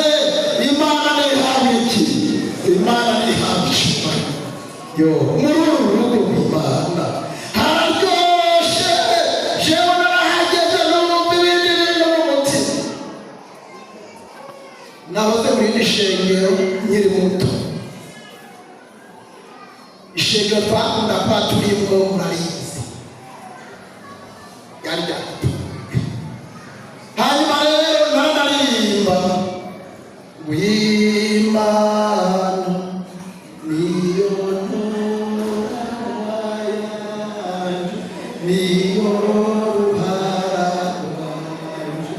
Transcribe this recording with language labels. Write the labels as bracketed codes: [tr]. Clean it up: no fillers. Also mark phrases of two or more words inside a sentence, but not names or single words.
[rn] Imana ntihabwa iki? Imana ntihabwa ishema. Yo, muri uru rugo rw'Imana hararyoshe. Jewe narahageze numva ibindi bintu mu mutima. Nahoze muri iri shengero nkiri muto. Ishengero twakunda kuba turimwo murarizi, yari ryatutuye. Hanyuma rero nararirimba ngo Imana niyo ntora yanje, niyo ruhara rwanje.